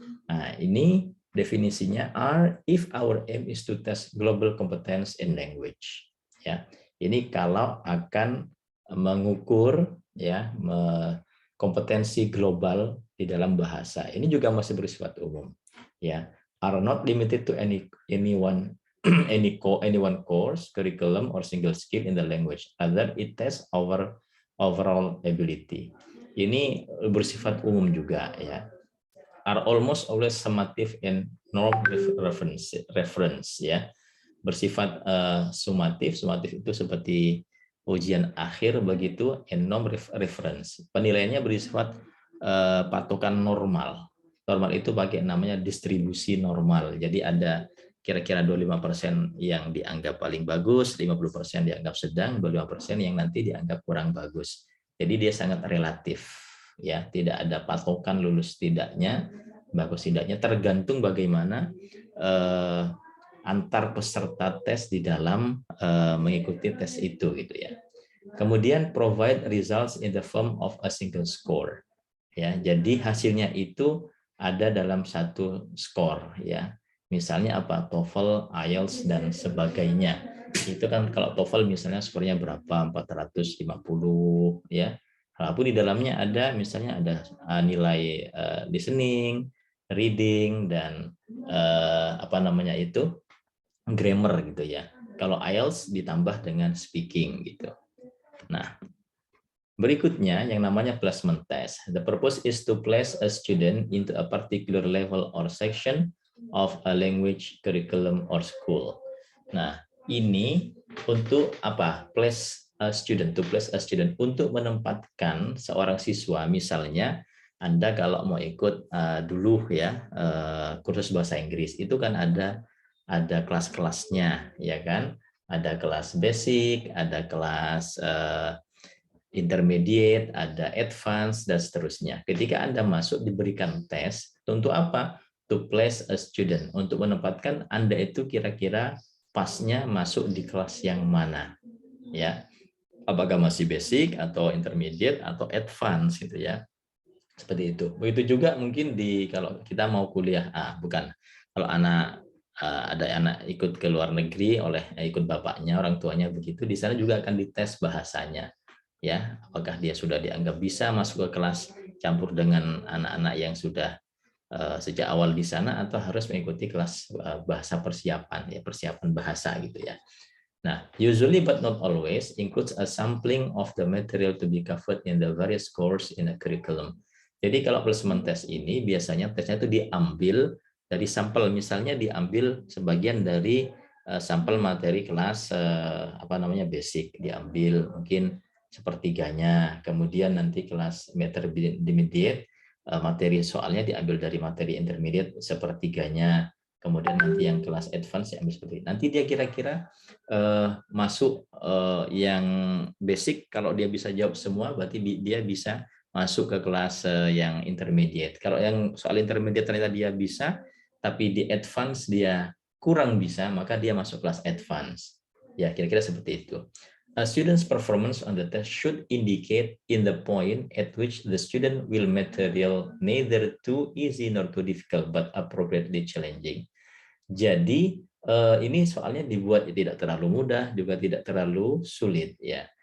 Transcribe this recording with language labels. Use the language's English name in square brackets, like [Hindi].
[Indonesian] Nah, ini definisinya [English] are if our aim is to test global competence in language. [Indonesian] Ya. Ini kalau akan mengukur ya kompetensi global di dalam bahasa. Ini juga masih bersifat umum. Ya, [English] are not limited to anyone anyone course, curriculum, or single skill in the language. Other it tests our overall ability. [Indonesian] Ini bersifat umum juga ya. [English] Are almost always summative and norm reference ya. [Indonesian] Bersifat sumatif itu seperti ujian akhir begitu, [English] and norm reference. [Indonesian] Penilaiannya bersifat patokan normal. Normal itu pakai namanya distribusi normal. Jadi ada kira-kira 25% yang dianggap paling bagus, 50% dianggap sedang, 25% yang nanti dianggap kurang bagus. Jadi dia sangat relatif ya, tidak ada patokan lulus tidaknya, bagus tidaknya, tergantung bagaimana antar peserta tes di dalam mengikuti tes itu gitu ya. Kemudian [English] provide results in the form of a single score. [Indonesian] Ya, jadi hasilnya itu ada dalam satu skor ya. Misalnya apa? TOEFL, IELTS dan sebagainya. Itu kan kalau TOEFL misalnya skornya berapa? 450 ya. Walaupun di dalamnya ada misalnya ada nilai listening, reading, dan apa namanya itu grammar gitu ya. Kalau IELTS ditambah dengan speaking gitu. Nah, berikutnya yang namanya placement test. [English] The purpose is to place a student into a particular level or section of a language, curriculum, or school. [Indonesian] Nah, ini untuk apa? [English] Place a student, to place a student, [Indonesian] untuk menempatkan seorang siswa. Misalnya, Anda kalau mau ikut dulu ya kursus bahasa Inggris, itu kan ada kelas-kelasnya, ya kan? Ada kelas basic, ada kelas intermediate, ada advance, dan seterusnya. Ketika Anda masuk diberikan tes, untuk apa? [English] To place a student, [Indonesian] untuk menempatkan Anda itu kira-kira pasnya masuk di kelas yang mana, ya? Apakah masih basic atau intermediate atau advance gitu ya? Seperti itu. Begitu juga mungkin kalau kita mau kuliah bukan. Kalau ada anak ikut ke luar negeri ikut bapaknya, orang tuanya begitu, di sana juga akan dites bahasanya. Ya, apakah dia sudah dianggap bisa masuk ke kelas campur dengan anak-anak yang sudah sejak awal di sana, atau harus mengikuti kelas bahasa persiapan ya, persiapan bahasa gitu ya. Nah, [English] usually but not always includes a sampling of the material to be covered in the various course in a curriculum. [Indonesian] Jadi kalau placement test ini biasanya tesnya itu diambil dari sampel, misalnya diambil sebagian dari sampel materi kelas basic, diambil mungkin sepertiganya, kemudian nanti kelas intermediate materi soalnya diambil dari materi intermediate sepertiganya, kemudian nanti yang kelas advance diambil seperti itu. Nanti dia kira-kira masuk yang basic, kalau dia bisa jawab semua berarti dia bisa masuk ke kelas yang intermediate. Kalau yang soal intermediate ternyata dia bisa, tapi di advance dia kurang bisa, maka dia masuk kelas advance. Ya, kira-kira seperti itu. [English] A student's performance on the test should indicate in the point at which the student will material neither too easy nor too difficult, but appropriately challenging. [Indonesian] Jadi ini soalnya dibuat tidak terlalu mudah, juga tidak terlalu sulit ya.